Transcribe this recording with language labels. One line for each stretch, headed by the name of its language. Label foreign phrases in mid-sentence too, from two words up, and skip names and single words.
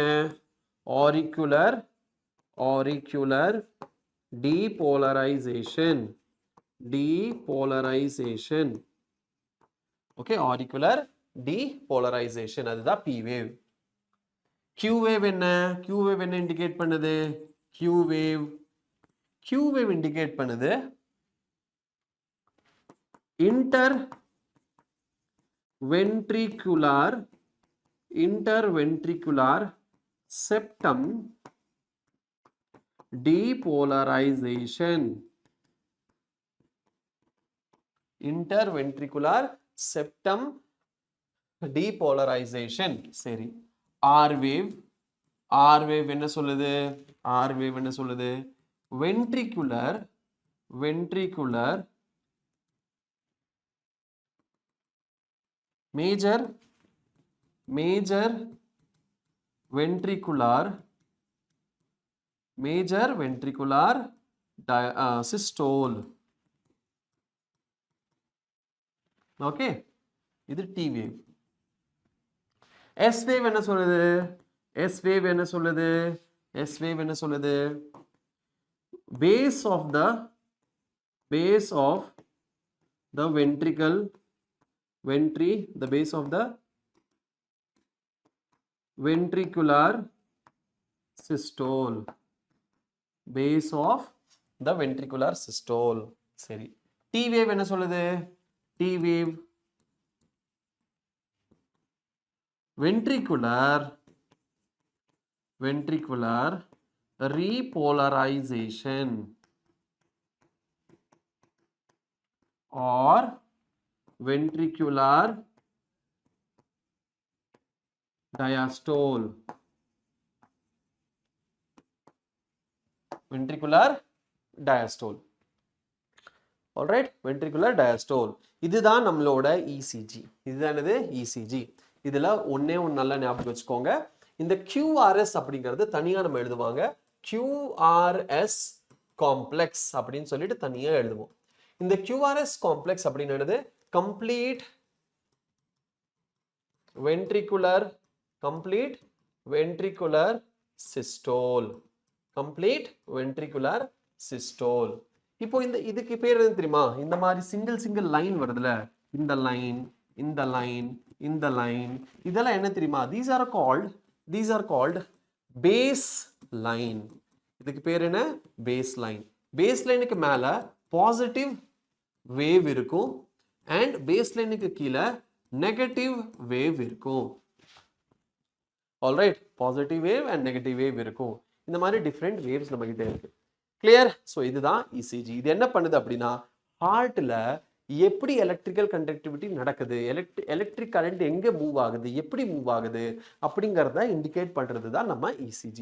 English: auricular depolarization. ஓகே, auricular depolarization அதுதான் P wave. Q wave
Tamil: என்ன?
English: Q wave
Tamil: என்ன இண்டிகேட் பண்ணுது?
English: Q wave Q wave indicate பண்ணுது interventricular septum depolarization. Interventricular septum depolarization.
Tamil: சரி,
English: R wave
Tamil: என்ன சொல்லுது?
English: R wave
Tamil: என்ன சொல்லுது?
English: ventricular major ventricular systole. Okay, இது T wave. S wave
Tamil: என்ன சொல்லுது?
English: S wave
Tamil: என்ன சொல்லுது?
English: Base of the ventricle, the base of the ventricular systole. Base of the ventricular systole.
Tamil: சரி,
English: T wave
Tamil: என்ன சொல்லுது?
English: T wave ventricular repolarization or ventricular diastole. Alright, ventricular diastole.
Tamil: இதுதான் நம்மளோட ECG. இதுதானது ECG. இதுல ஒண்ணே ஒண்ணு நல்லா ஞாபகம் வச்சுக்கோங்க. இந்த QRS அப்படிங்கிறது தனியா நம்ம எழுதுவாங்க.
English: QRS complex
Tamil: அப்படின்னு சொல்லிட்டு தனியா எழுதுவோம்.
English: இந்த QRS complex அப்படிங்கிறது complete ventricular systole.
Tamil: இப்போ இதுக்கு பேர் என்ன தெரியுமா? இந்த மாதிரி
English: single line
Tamil: வருதுல, இந்த லைன் இதெல்லாம் என்ன தெரியுமா?
English: these are called base line.
Tamil: இதுக்கு பேர் என்ன?
English: base line. base lineக்கு மேல positive wave இருக்கும் and base lineக்கு கீழே negative wave இருக்கும். alright, positive wave and negative wave இருக்கும்.
Tamil: இந்த மாதிரி
English: different waves
Tamil: நம்ம கிட்ட இருக்கு. கிளியர்? ஸோ இதுதான் ECG. இது என்ன பண்ணுது அப்படின்னா, ஹார்ட்ல எப்படி
English: electrical conductivity
Tamil: நடக்குது,
English: electric current
Tamil: எங்க மூவ் ஆகுது, எப்படி மூவ் ஆகுது அப்படிங்கறத இண்டிகேட் பண்றது தான் நம்ம ECG.